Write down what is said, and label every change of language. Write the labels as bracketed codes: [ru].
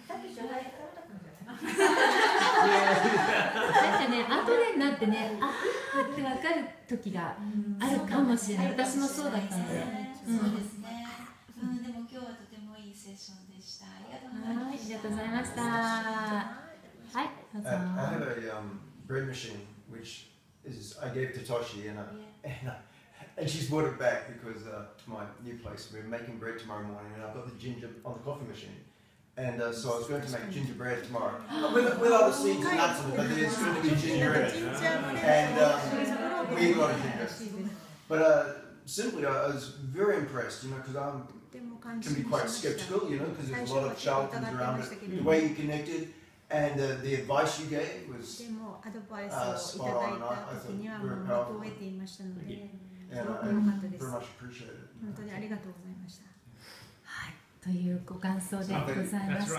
[ja] なんかね、後でになってね、あーって分かる時があるかもしれない。私もそうだったので。そうですね。でも今日はとてもいいセッションでした。ありがとうございました。ありがとうございました。はい、どうぞ。 [en] I have a bread machine which is I gave to Toshi and she's brought it back because to my new place we're making bread tomorrow morning and I've got the ginger on the coffee machine. And so I was going to make gingerbread tomorrow with other seeds and nuts in it, but there's going to be ginger in it. And we eat a lot of ginger. But simply, I was very impressed, because I can be quite skeptical, because there's a lot of charlatans around it. The way you connected and the advice you gave was spot on, and I thought very powerful. And I very much appreciate it. [ja] 本当にありがとうございました。というご感想でございました。